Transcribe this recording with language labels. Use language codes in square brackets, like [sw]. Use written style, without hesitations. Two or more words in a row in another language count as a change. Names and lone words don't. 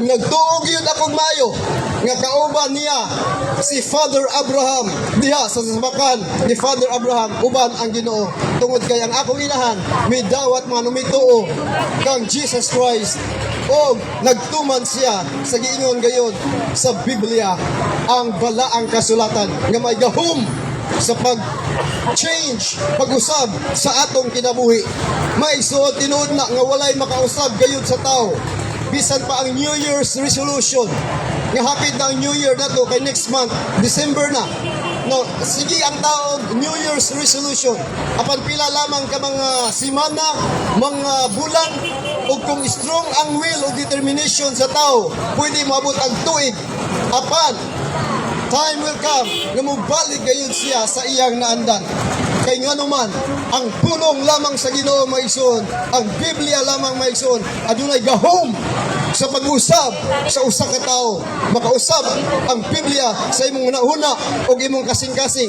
[ceb] nagtuog yun akong mayo nga kauban niya si Father Abraham diha sa sabakan ni Father Abraham uban ang Ginoo tungod kay ang akong inahan may dawat mga numituo kang Jesus Christ og nagtuman siya sa giingon gayon sa Biblia ang balaang kasulatan nga may gahom sa pag-change, pag-usab sa atong kinabuhi. May suot tinuod na nga walay makausab gayud sa tao. Bisan pa ang [en] New Year's resolution. [ceb] Nga hapit na ang New Year na to kay [en] next month, [ceb] December na. No, sige ang taong [en] New Year's resolution. [ceb] Apan pila lamang ka mga simana, mga bulan, o kung strong ang will o determination sa tao, pwede maabot ang tuig. Apan, [en] time will come [ceb] nga mubalik gayud siya sa iyang naandan. Kay nga naman, ang pulong lamang sa Ginoo maigsoon, ang Biblia lamang maigsoon, adunay gahom sa pag-usab sa usa ka tawo. Makausab ang Biblia sa imong huna o imong kasing-kasing.